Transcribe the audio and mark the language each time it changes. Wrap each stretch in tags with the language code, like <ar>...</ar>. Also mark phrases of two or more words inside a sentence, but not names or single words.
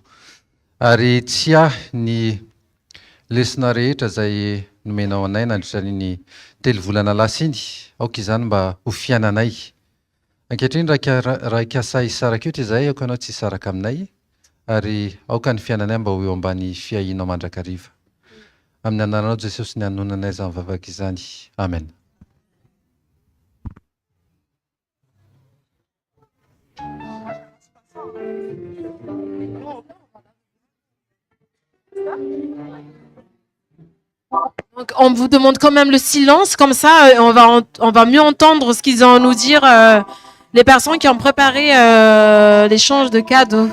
<mg>Ary tsy ny lesona rehetra zay nomenao anay nandritran'iny 3 volana lasa iny, aoka izany mba ho fiainanay. Ankehitriny raha ikasa hisaraka io ty zay aoka anao tsy hisaraka aminay ary aoka ny fiainanay mba ho eo ambany fiahinao mandrakariva. Amin'ny anaranao Jesosy ny anonanay izany vavaka izany. Amen.</mg> <fr>Donc, on vous demande quand même le silence, comme ça on va mieux entendre ce qu'ils ont à nous dire, les personnes qui ont préparé l'échange de cadeaux.</fr>